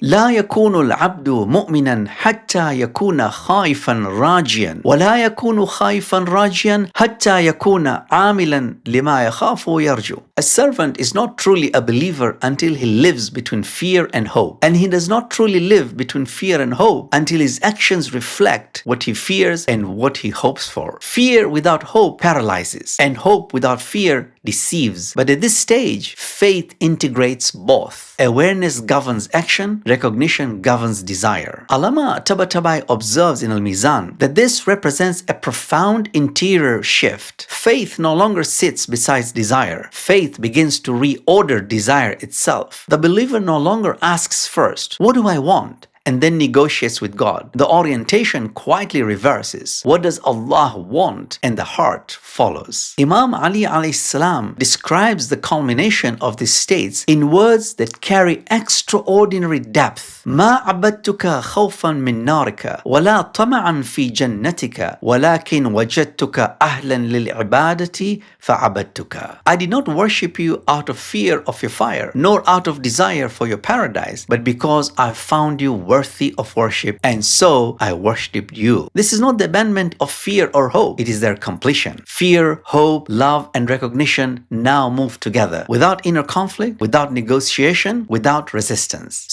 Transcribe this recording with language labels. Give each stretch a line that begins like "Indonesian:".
Arabic: لا يكون العبد مؤمنا حتى يكون خائفا راجيا ولا يكون خائفا راجيا حتى يكون عاملا لما يخاف ويرجو.
English: A servant is not truly a believer until he lives between fear and hope. And he does not truly live between fear and hope until his actions reflect what he fears and what he hopes for. Fear without hope paralyzes, and hope without fear deceives. But at this stage, faith integrates both. Awareness governs action, recognition governs desire. Allama Tabatabai observes in al-Mizan that this represents a profound interior shift. Faith no longer sits beside desire. Faith begins to reorder desire itself. The believer no longer asks first, "What do I want?" and then negotiates with God. The orientation quietly reverses. What does Allah want? And the heart follows. Imam Ali alayhi salam describes the culmination of these states in words that carry extraordinary depth.
Arabic: ما عبدتك خوفا من نارك ولا طمعا في جنتك ولكن وجدتك أهلا للعبادة فعبدتك.
English: I did not worship you out of fear of your fire, nor out of desire for your paradise, but because I found you worthy of worship, and so I worshipped you. This is not the abandonment of fear or hope, it is their completion. Fear, hope, love, and recognition now move together, without inner conflict, without negotiation, without resistance.